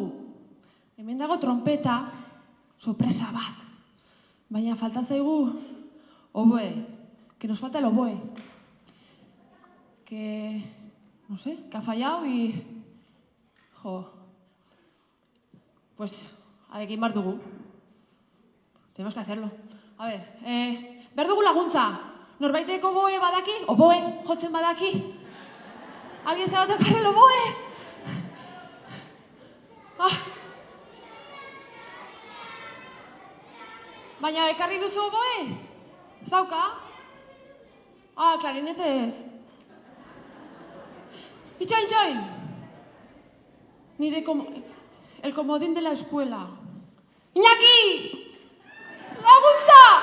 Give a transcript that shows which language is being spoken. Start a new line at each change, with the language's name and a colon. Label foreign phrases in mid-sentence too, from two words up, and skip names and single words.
Basque: Hemen dago trompeta, sorpresa bat. Baina falta zaigu oboe,
Spanish: que nos falta el oboe. Que, no sé, que ha fallado y...
Basque: Jo, pues, egin behar dugu.
Spanish: Tenemos que hacerlo. A ver,
Basque: behar dugu laguntza. Norbaitek oboe badaki? Oboe, jotzen badaki?
Spanish: ¿Alguien se va a tocar el oboe?
Basque: Baina, ekarri duzu oboe? Ez dauka? Klarinete ez. Itxoin!
Spanish: Nire el comodín de la escuela.
Basque: Iñaki! Laguntza!